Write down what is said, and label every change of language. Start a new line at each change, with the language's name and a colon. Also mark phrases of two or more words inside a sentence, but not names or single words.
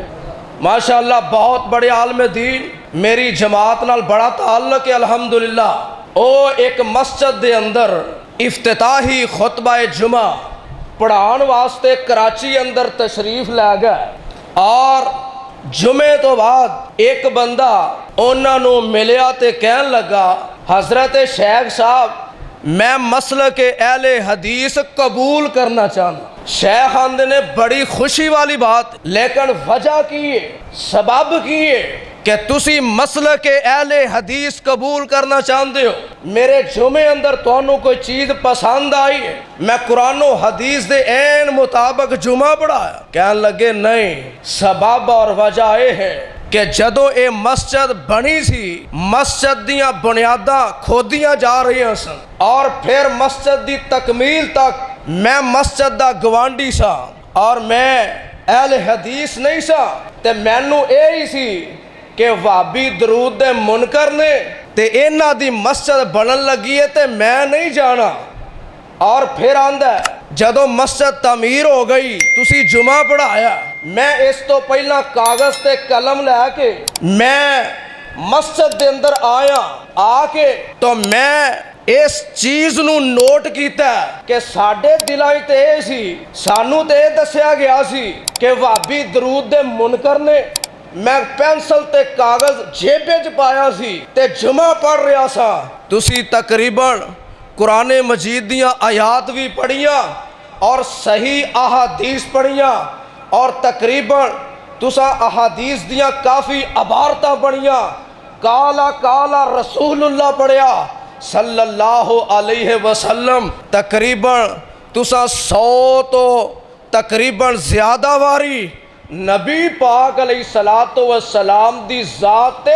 Punjabi: ماشاءاللہ بہت بڑے عالم دین، میری جماعت نال بڑا تعلق ہے الحمدللہ۔ او ایک مسجد دے اندر افتتاحی خطبہ جمعہ پڑھان واسطے کراچی اندر تشریف لے گئے، اور جمعے تو بعد ایک بندہ انہاں نو ملیا تے کہن لگا، حضرت شیخ صاحب میں مسلک اہل حدیث قبول کرنا چاہتا۔ شیخ آندے نے بڑی خوشی والی بات، لیکن وجہ کی ہے، سبب کی ہے کہ تسی مسلک اہل حدیث قبول کرنا چاہتے ہو۔ میرے جمعے اندر تانوں کوئی چیز پسند آئی ہے، میں قرآن و حدیث دے عین مطابق جمعہ پڑھایا؟ کہنے لگے نہیں،
Urdu: سبب اور وجہ یہ ہے کہ
Punjabi: جدو اے مسجد بنی سی، مسجد دیاں بنیاداں کھودیاں جا رہی ہیں سن، اور پھر مسجد دی تکمیل تک میں مسجد دا گوانڈی سا، اور میں اہل حدیث نہیں سا، تے مینوں اے ہی سی کہ وہابی درود دے منکر نے تے انہاں دی مسجد بنن لگی ہے تے میں نہیں جانا۔ اور پھر آندا ہے جدو مسجد تعمیر ہو گئی تسی جمعہ پڑھایا، میں اس تو پہلا کاغذ تے قلم لے کے میں مسجد دے اندر آیا، آ کے تو میں اس چیز نو نوٹ کیتا کہ ساڈے دلاں تے اے سی، سانو تے اے دسیا گیا سی کہ وہابی درود دے منکر نے، میں پینسل تے کاغذ جیبے چ پایا سی تے جمعہ پڑھ رہا سا، تسی تقریباً قرآن مجید دیاں آیات بھی پڑھیاں اور صحیح احادیث پڑھیاں اور تقریباً تسا احادیث دیاں کافی عبارتاں پڑھیاں، کالا کالا رسول اللہ پڑھیا
Arabic: صلی اللہ علیہ وسلم،
Punjabi: تقریباً تسا 100 تو تقریباً زیادہ واری نبی پاک
Arabic: علیہ السلام
Punjabi: دی ذات تے